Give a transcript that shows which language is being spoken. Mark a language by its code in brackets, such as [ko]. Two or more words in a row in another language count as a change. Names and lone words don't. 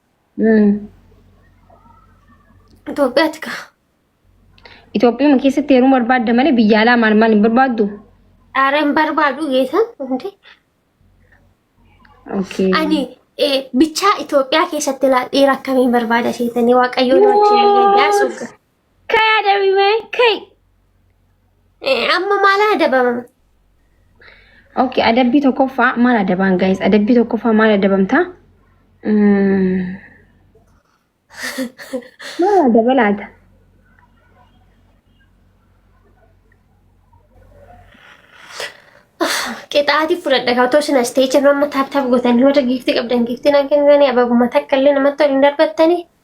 [om] Itoophiyaatti ka. Itoophiyaa keessatti heerumuu barbaadda malee biyya alaa maal hin barbaaddu? Aara hin barbaadu geessan hundi. Okay. Ani bichaa Itoophiyaa keessatti dhiira akkamiin barbaada seetanii waaqayyoon wajjin yaasuuf. Kai adabime kai. Amma maal adabama? Okay, adabbii tokkoffaa maal adabaan guys? Adabbii tokkoffaa maal adabamta? Maal adabalaata? Qixaatii fudhadha kaa otoo sin as ta'e jiru amma taap gootanii warra giiftii qabdan giiftiin akka hin ababuma takka illee namatti waliin darbattanii.